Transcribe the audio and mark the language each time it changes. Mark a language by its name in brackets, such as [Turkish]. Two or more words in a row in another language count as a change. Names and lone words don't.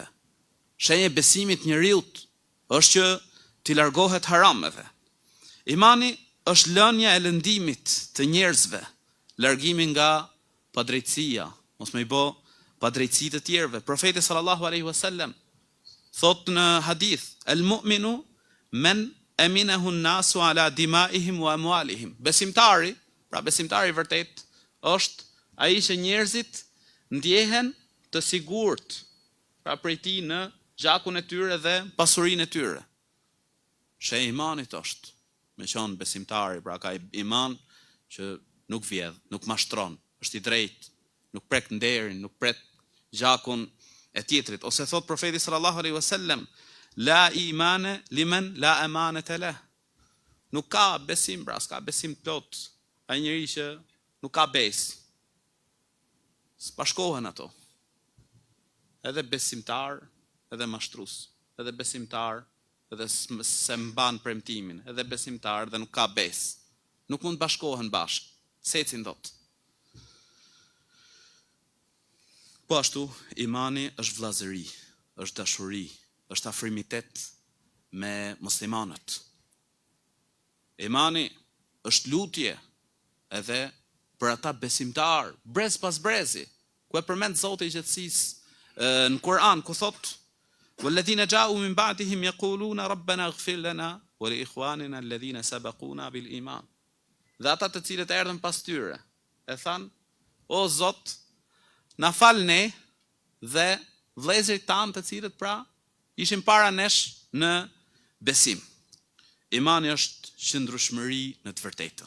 [Albanian] Shenjë e besimit njeriut është që t'i largohet harameve. Imani është lënia e lëndimit të njerëzve, largimi nga padrejtësia, mos më i bë padrejtësi të tjerëve. Profeti [Arabic] صلى الله عليه وسلم [Albanian] thot në hadith, [Arabic] المؤمن من أمنه الناس على دمائهم وأموالهم. [Albanian] Besimtari, pra besimtari vërtet është ai që njerëzit ndjehen të sigurt, pra prej tij në gjakun e tyre dhe pasurinë e tyre. Shenjë imanit është me qenë besimtari, pra ka iman që nuk vjedh, nuk mashtron, është i drejtë, nuk prek nderin, nuk prek gjakun e tjetrit. Ose thot profeti [Arabic] صلى الله عليه وسلم, لا إيمان لمن لا أمانة له. [Albanian] Nuk ka besim, pra s'ka besim plot. Ai njeri që nuk ka besë. S'bashkohen ato. Edhe besimtar, edhe mashtrues, edhe besimtar, edhe se mban premtimin, edhe besimtar dhe nuk ka besë. Nuk mund të bashkohen bashkë. Secin dot. Po ashtu, imani është vllazëri, është dashuri, është afrimitet me muslimanët. Imani është lutje edhe për ata besimtar, brez pas brezi, ku e përmend Zoti i gjatësisë në Kur'an, ku thot: [Arabic] "والذين جاءوا من بعدهم يقولون ربنا اغفر لنا ولإخواننا الذين سبقونا بالإيمان." [Albanian] Dhe ata të cilët erdhën pas tyre, e than: "O Zot, na fal ne dhe vëllezërit tanë të cilët pra ishin para nesh në besim." Imani është qëndrueshmëri në të vërtetën.